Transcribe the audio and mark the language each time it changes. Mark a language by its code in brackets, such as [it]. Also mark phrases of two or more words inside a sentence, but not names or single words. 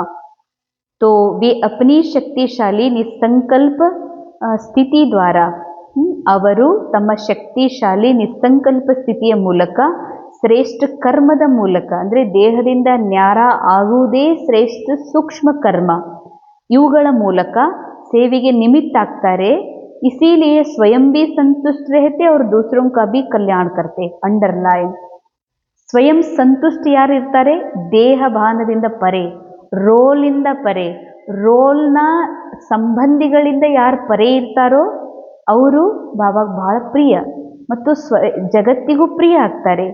[hi] तो वे अपनी शक्तिशाली निस्संकल्प स्थिति द्वारा, [kn] ಅವರು ತಮ್ಮ ಶಕ್ತಿಶಾಲಿ ನಿಸ್ಸಂಕಲ್ಪ ಸ್ಥಿತಿಯ ಮೂಲಕ, ಶ್ರೇಷ್ಠ ಕರ್ಮದ ಮೂಲಕ, ಅಂದ್ರೆ ದೇಹದಿಂದ ನ್ಯಾರ ಆಗುವುದೇ ಶ್ರೇಷ್ಠ ಸೂಕ್ಷ್ಮ ಕರ್ಮ, ಇವುಗಳ ಮೂಲಕ ಸೇವೆಗೆ ನಿಮಿತ್ತ ಆಗ್ತಾರೆ. [hi] इसीलिए स्वयं भी संतुष्ट रहते और दूसरों का भी कल्याण करते. अंडरलाइन. [kn] ಸ್ವಯಂ ಸಂತುಷ್ಟ ಯಾರು ಇರ್ತಾರೆ? ದೇಹ ಭಾನದಿಂದ ಪರೆ, ರೋಲಿಂದ ಪರೆ, ರೋಲ್ನ ಸಂಬಂಧಿಗಳಿಂದ ಯಾರು ಪರೆ ಇರ್ತಾರೋ ಅವರು ಬಾಬಾಗೆ ಬಹಳ ಪ್ರಿಯ ಮತ್ತು ಜಗತ್ತಿಗೂ ಪ್ರಿಯ ಆಗ್ತಾರೆ.